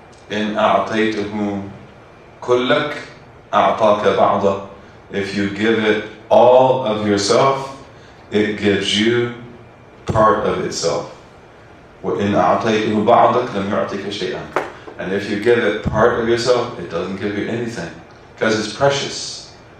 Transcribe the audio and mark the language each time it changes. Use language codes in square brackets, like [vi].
[ar] In أعطيته كلك أعطاك بعضه. [en] If you give it all of yourself, it gives you part of itself. [ar] وإن أعطيته بعضك لم يعطيك شيئا. [en] And if you give it part of yourself, it doesn't give you anything, because it's precious.